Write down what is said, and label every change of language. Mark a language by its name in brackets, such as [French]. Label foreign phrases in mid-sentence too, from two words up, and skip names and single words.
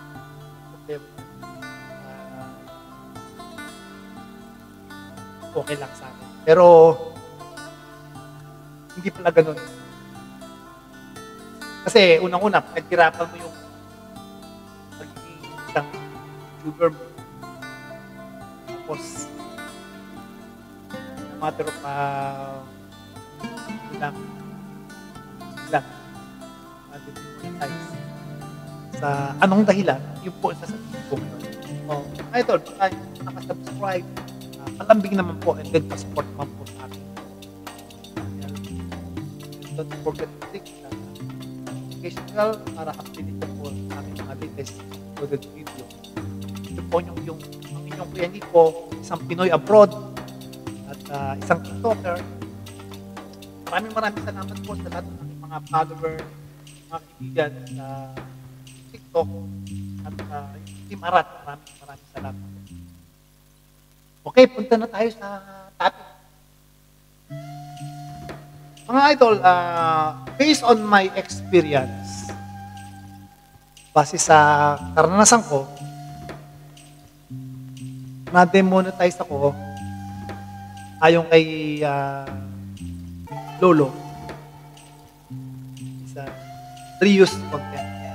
[Filipino] Okay lang sa akin. Pero, hindi pala ganun. Kasi, unang-una, naghirapan mo yung pagiging isang YouTuber mo. Tapos, [English] no matter of ilang monetize. [Filipino] Sa anong dahilan, yun po ang sasabihin ko ngayon. So, idol, baka nakasubscribe, palambing naman po [English] and then [Filipino] pa-support naman po sa akin. [English] Don't forget to click the notification bell para updated [Filipino] ka po sa aking mga [English] latest uploaded video. [Filipino] Ito po ang inyong Kuya Nico, isang Pinoy abroad at isang TikToker. Maraming salamat po sa lahat ng aking mga follower, mga kaibigan sa TikTok at Team Arat. Maraming salamat. Okay, punta na tayo sa topic. Mga idol, [English] based on my experience, [Filipino] base sa karanasan ko, na-demonetize ako ayon kay Lolo sa [English] reuse content.